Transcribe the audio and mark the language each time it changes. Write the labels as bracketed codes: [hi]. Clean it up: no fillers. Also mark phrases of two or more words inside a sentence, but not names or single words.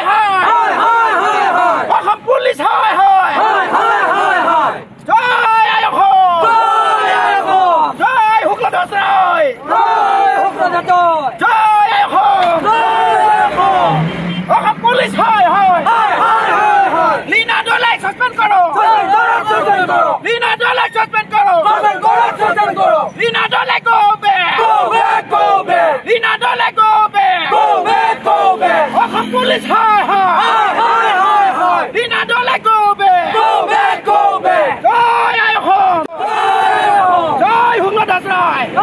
[as] হায় হায় হায় হায় অসম পুলিশ হায় হায় হায় হায় হায় হায় জয় আয়োগ জয় আয়োগ জয় শুক্লদাস রায় জয় শুক্লদাস জয় আয়োগ জয় আয়োগ অসম পুলিশ হায় হায় হায় হায় হায় লীনা দলাই সাসপেন্ড করো সাসপেন্ড করো লীনা দলাই সাসপেন্ড করো সাসপেন্ড করো সাসপেন্ড করো লীনা দলাই গোবে গোবে গোবে লীনা দলাই গোবে গোবে গোবে অসম পুলিশ হায় হায় হায় হায় হায় লীনা দলাই গোবে গোবে গোবে জয় আয়োগ জয় শুক্লদাস ৰায়